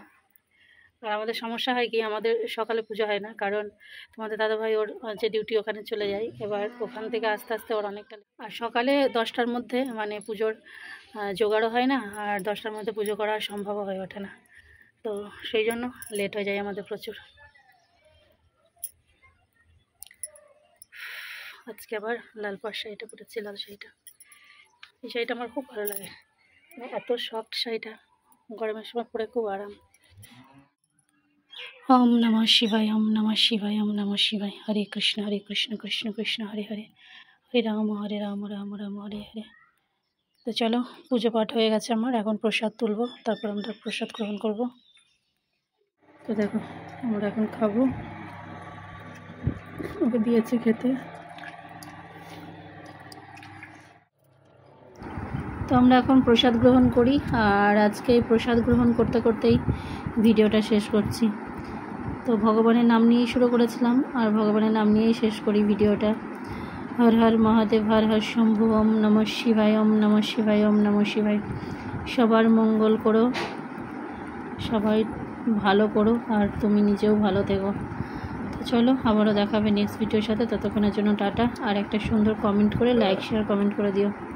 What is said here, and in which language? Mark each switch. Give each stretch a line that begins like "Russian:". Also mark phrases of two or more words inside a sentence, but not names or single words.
Bangla: আর আমাদের সমস্যা হয় কি, আমাদের সকালে পুজো হয় না, কারণ তোমাদের দাদাভাই ওর যে ডিউটি ওখানে চলে যায়, এবার ওখান থেকে আস্তে আস্তে ওর অনেকটা, আর সকালে 10টার মধ্যে মানে পুজোর জোগাড়ও হয় না, আর 10টার মধ্যে পুজো করা সম্ভবও হয়ে ওঠে না, তো সেই জন্য লেট হয়ে যায় আমাদের প্রচুর। আজকে আবার লাল পাড় শাড়িটা পরেছি, লাল শাড়িটা, এই শাড়িটা আমার খুব ভালো লাগে, এত সফট শাড়িটা, গরমের সময় পরে খুব আরাম।
Sanskrit: ওম নমঃ শিবায়, ওম নমঃ শিবায়, ওম নমঃ শিবায়। হরে কৃষ্ণ কৃষ্ণ কৃষ্ণ হরে হরে, হরে রাম রাম রাম হরে হরে।
Bangla: তো চলো, পুজো পাঠ হয়ে গেছে আমার, এখন প্রসাদ তুলব, তারপর আমরা প্রসাদ গ্রহণ করব। তো দেখো আমরা এখন খাবো, ওকে দিয়েছি খেতে। তো আমরা এখন প্রসাদ গ্রহণ করি, আর আজকে প্রসাদ গ্রহণ করতে করতেই ভিডিওটা শেষ করছি। তো ভগবানের নাম নিয়েই শুরু করেছিলাম, আর ভগবানের নাম নিয়েই শেষ করি ভিডিওটা।
Sanskrit: হর হর মহাদেব, হর হর শম্ভু, ওম নমঃ শিবায়, ওম নমঃ শিবায়, ওম নমঃ শিবায়।
Bangla: সবার মঙ্গল করো, সবাই ভালো করো, আর তুমি নিজেও ভালো থেকো। তো চলো, আবারও দেখাবে নেক্সট ভিডিওর সাথে, ততক্ষণের জন্য টাটা। আর একটা সুন্দর কমেন্ট করে,
English: like share comment
Bangla: করে দিও।